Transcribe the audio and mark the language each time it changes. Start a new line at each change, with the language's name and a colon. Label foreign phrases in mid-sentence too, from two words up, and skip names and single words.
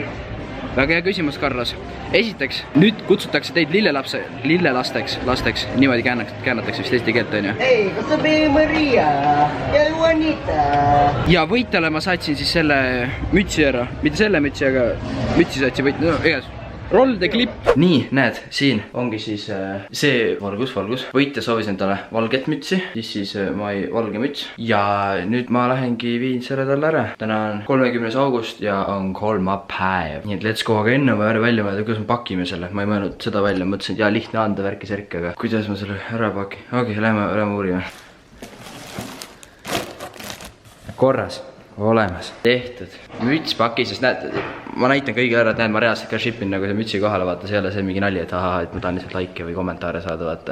Estonian: Väga hea küsimus, Carlos. Esiteks, nüüd kutsutakse teid lillelasteks. Niimoodi käänatakse vist eesti keelt, on ju? Ei, kus on meie Maria ja Juanita? Ja võitjale ma saatsin siis selle mütsi ära. Mitte selle mütsi, aga mütsi saatsin võitja. No, igas.
English: Roll the clip.
Estonian: Nii, näed, siin ongi siis see valgus. Võitja soovis endale valget mütsi, siis valge müts. Ja nüüd ma lähengi viin selle talle ära. Täna on 30. august ja on kolmapäev. Nii et
English: let's go,
Estonian: aga enne ma välja mõelda, kuidas me pakime selle. Ma ei mõelnud seda välja, mõtlesin, et jaa, lihtne anda värki särki, aga kuidas ma selle ära pakin? Okei, lähme uurima. Korras. Olemas. Tehtud. Müts pakis, sest näed, ma näitan kõigile ära, et näed, ma reaalselt ka shipin nagu see mütsi kohale, vaata, see ei ole see mingi nali, et aha, et ma tahan lihtsalt like või kommentaare saada, vaata.